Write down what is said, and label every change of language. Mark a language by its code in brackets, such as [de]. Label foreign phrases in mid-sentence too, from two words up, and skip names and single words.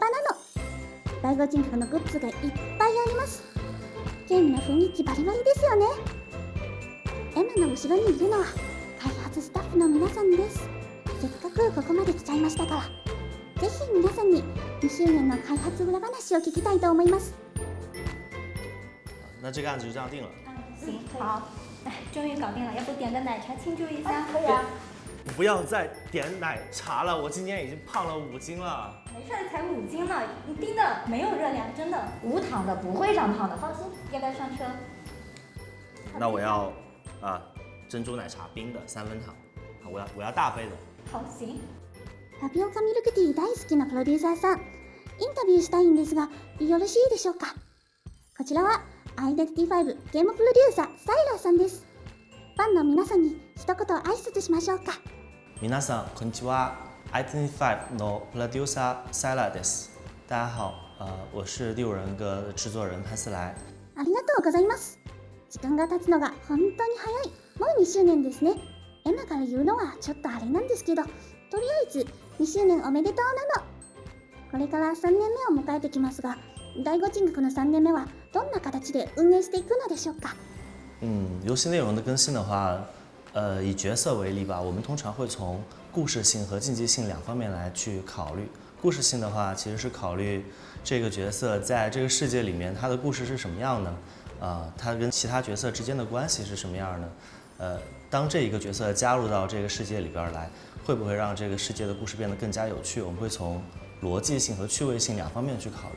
[ja] 第5人格のグッズがいっぱいあります。ゲームの雰囲気バリバリですよね。エマの後ろにいるのは開発スタッフの皆さんです。せっかくここまで来ちゃいましたから、ぜひ皆さんに2周年の開発裏話を聞きたいと思います。 [zh] 那这个案子就这样定了。行，好，哎，终于搞定了，要不点个奶茶庆祝一下？可以啊。不要再点奶茶了，我今天已经胖了5斤了。没事儿，才5斤呢，你低的没有热量，真的，无糖的不会长胖的，放心。要不要上车？那我要珍珠奶茶冰的3分糖，我要大杯的。好，行。 [ja] タピオカミルクティー大好きなプロデューサーさん、インタビューしたいんですが、よろしいでしょうか。こちらはアイデンティティ5ゲームプロデューサーサイラーさんです。ファンの皆さんに一言挨拶しましょうか。皆さんこんにちは。アイデンティティ5のプロデューサーサイラーです。 [zh] 大家好，我是第五人格的制作人潘思来。 [ja] ありがとうございます。時間が経つのが本当に早い。もう2周年ですね。エマから言うのはちょっとあれなんですけど、とりあえず2周年おめでとうなの。これから3年目を迎えてきますが、第5人格の3年目はどんな形で運営していくのでしょうか。 [zh] 游戏内容的更新的话，以角色为例吧，我们通常会从故事性和竞技性2方面来去考虑。故事性的话，其实是考虑这个角色在这个世界里面他的故事是什么样的，他跟其他角色之间的关系是什么样的，当这一个角色加入到这个世界里边来，会不会让这个世界的故事变得更加有趣？我们会从逻辑性和趣味性2方面去考虑。